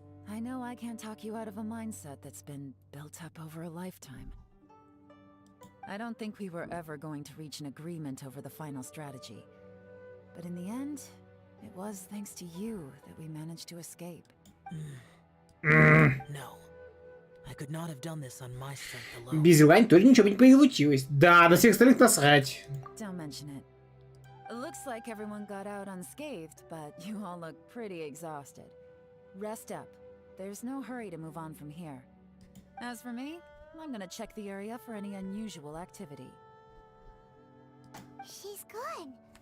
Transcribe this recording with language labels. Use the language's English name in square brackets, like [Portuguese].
[English] I know I can't talk you out of a mindset that's been built up over a lifetime. I don't think we were ever going to reach an agreement over the final strategy. But in the end, it was thanks to you that we managed to escape. No. I could not have done this on my strength alone. [Russian] Без Илань тоже ничего не получилось. Да, на всех остальных насрать. [English] Don't mention it. It looks like everyone got out unscathed, but you all look pretty exhausted. Rest up. there's no hurry to move on from here. As for me, I'm gonna check the area for any unusual activity. She's gone.